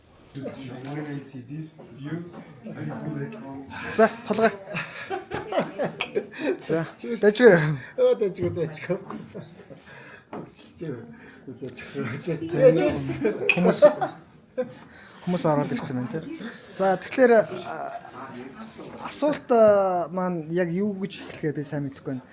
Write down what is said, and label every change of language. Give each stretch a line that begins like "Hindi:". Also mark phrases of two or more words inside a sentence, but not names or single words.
English: When I see this, you, I feel like
Mongolian: За толгой. За. Дэжгүй. дэжгүй. Хүмүүс ороод ирсэн байна тий. За тэгэхээр асуулт маань яг юу гэж эхлэхээ би сайн мэдэхгүй байна.